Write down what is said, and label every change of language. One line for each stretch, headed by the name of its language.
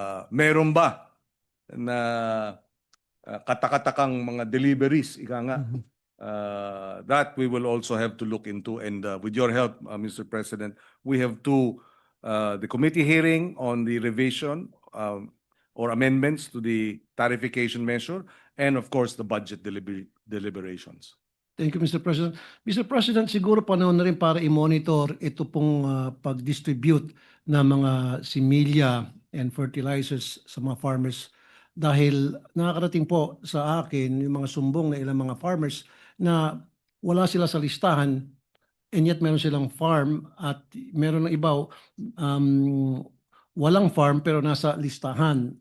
Filipino: Meron ba na katakatakang mga deliveries, ika nga?
English: That we will also have to look into. And with your help, Mr. President, we have the committee hearing on the revision or amendments to the tarification measure, and of course, the budget deliberations. Thank you, Mr. President. Mr.
Filipino: President, siguro panahon na rin para i-monitor ito pong pag-distribute ng mga similya
English: and fertilizers
Filipino: sa mga farmers dahil nakakarating po sa akin yung mga sumbong na ilang mga farmers na wala sila sa listahan
English: and yet
Filipino: meron silang farm at meron ng iba walang farm pero nasa listahan.